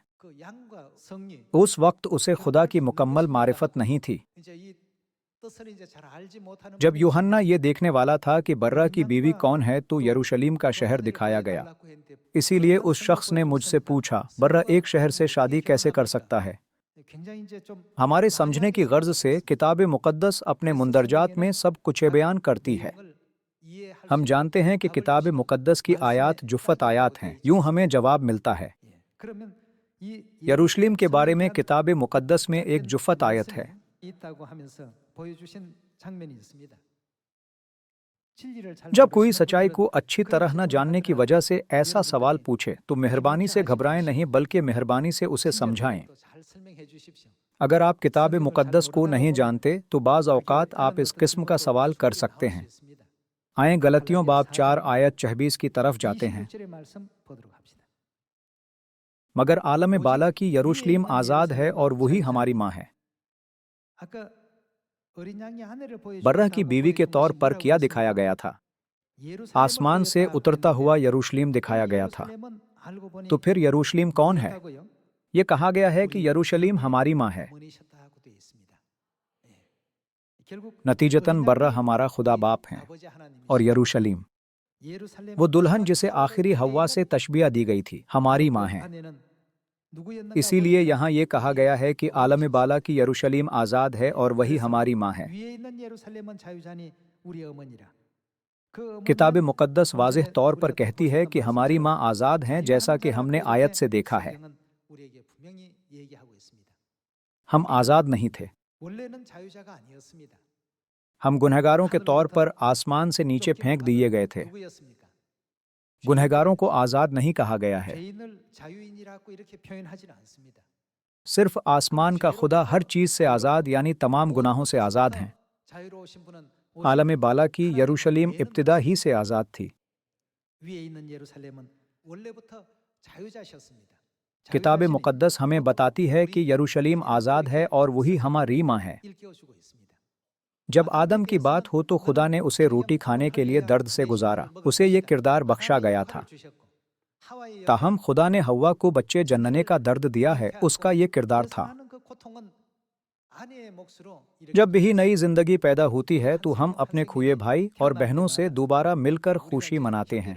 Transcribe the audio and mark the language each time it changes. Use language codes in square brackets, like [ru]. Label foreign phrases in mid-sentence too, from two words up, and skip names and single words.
[ur] اس وقت اسے خدا کی مکمل معرفت نہیں تھی. جب یوحنا یہ دیکھنے والا تھا کہ برّہ کی بیوی کون ہے، تو یروشلم کا شہر دکھایا گیا. اسی لیے اس شخص نے مجھ سے پوچھا، برّہ ایک شہر سے شادی کیسے کر سکتا ہے? [ko] 굉장히 이제 좀 [ur] ہمارے سمجھنے کی غرض سے کتاب مقدس اپنے مندرجات میں سب کچھ بیان کرتی ہے. [ko] 이해할 [ur] हम [ko] 수 [ur] جانتے ہیں کہ کتاب مقدس کی آیات جفت آیات ہیں. یوں ہمیں جواب ملتا ہے. [ko] 예. 그러면 이 [ur] یروشلم کے بارے میں کتاب مقدس میں ایک جفت آیت ہے. [ko] 있다고 하면서 보여주신 장면이 있습니다. 진리를 잘 [ur] جب کوئی [ko] 모르시는 [ur] سچائی کو [ko] 분들은 [ur] अच्छी [ko] 그런 [ur] طرح نہ [ko] 질문을 [ur] جاننے کی [ko] 하더라도 [ur] وجہ سے ایسا سوال [ko] 여러분들이 [ur] پوچھے تو مہربانی سے گھبرائیں نہیں، بلکہ مہربانی سے اسے سمجھائیں. [ko] 친절하게 또 잘 설명해 주십시오. [ur] اگر آپ کتاب مقدس کو نہیں جانتے تو بعض اوقات آپ اس قسم کا سوال کر سکتے ہیں. آئیں گلتیوں باب 4 آیت 26 کی طرف جاتے ہیں. [ko] 26절의 말씀 보도록 합시다. [ur] مگر عالم بالا کی یروشلم آزاد ہے اور وہی ہماری ماں ہے. [ko] 아까 어린 양의 아내를 [ur] برّہ کی [ko] 보여주셨다고 [ur] بیوی کے طور پر [ko] 뭐라고 [ur] क्या [ko] 했습니까? [ur] دکھایا گیا تھا? [ko] 예루살렘을 [ur] آسمان سے [ko] 보였다 [ur] उतरता [ko] 그랬는데 [ur] ہوا یروشلم [ko] 이 [ur] دکھایا گیا تھا. [ko] 예루살렘은 알고 보니 [ur] تو پھر یروشلم کون ہے? [ko] 뭐였다고요? [ur] یہ کہا گیا ہے کہ [ko] 우리 [ur] یروشلم ہماری ماں ہے. [ko] 어머니셨다고 되어 있습니다. 예. 결국 [ur] नतीजतन [ko] 어린 [ur] बर्रा [ko] 양이 [ur] ہمارا خدا [ko] 우리 [ur] باپ ہے [ko] 아버지 하나님이시죠. [ur] اور یروشلم [ko] 예루살렘 [ur] وہ دلہن جسے [ko] 하와의 [ur] آخری حوا سے [ko] 때에는 [ur] تشبیہ دی گئی تھی، ہماری ماں ہے. [ko] 아내는 누구였는가 [ur] इसीलिए [ko] 보니까 [ur] یہاں یہ کہا گیا ہے کہ عالم بالا کی یروشلم آزاد ہے اور وہی [ko] 그래서 [ur] ہماری ماں ہے. [ko] 위에 있는 예루살렘은 자유자니 우리 어머니라. 그 [ur] किताब [ko] 어머니는 [ur] मुक़द्दस [ko] 좀 [ur] वाज़ेह [ko] 전에 [ur] طور پر [ko] 우리가 또 [ur] کہتی ہے [ko] 보셨던 [ur] کہ ہماری [ko] 말씀처럼 [ur] ماں آزاد ہیں، جیسا کہ ہم نے آیت سے دیکھا ہے. [ko] 성경은 우리에게 분명히 얘기하고 있습니다. [ur] ہم آزاد نہیں تھے. [ko] 원래는 자유자가 아니었습니다. [ur] ہم گنہگاروں کے طور پر آسمان سے نیچے پھینک دیے گئے تھے. [ko] 누구였습니까? [ur] گنہگاروں کو آزاد نہیں کہا گیا ہے. [ko] 죄인을 자유인이라고 이렇게 표현하지는 않습니다. [ur] صرف آسمان کا خدا ہر چیز سے آزاد یعنی تمام گناہوں سے آزاد ہیں. [ko] 자유로우신 분은 [ur] عالم بالا کی یروشلم ابتدا ہی سے آزاد تھی. [ko] 위에 있는 예루살렘은 원래부터 자유자셨습니다. [ur] किताब [ko] 자유자신이 [ur] مقدس ہمیں بتاتی ہے کہ یروشلم آزاد ہے اور وہی ہماری ماں ہے. [ko] 일깨워주고 있습니다. [ur] جب آدم کی بات ہو تو خدا نے اسے روٹی کھانے کے لیے درد سے گزارا، اسے یہ کردار بخشا گیا تھا. تاہم خدا نے حوا کو بچے جننے کا درد دیا ہے، اس کا یہ کردار تھا. جب بھی نئی زندگی پیدا ہوتی ہے تو ہم اپنے کھوئے بھائی اور بہنوں سے دوبارہ مل کر خوشی مناتے ہیں.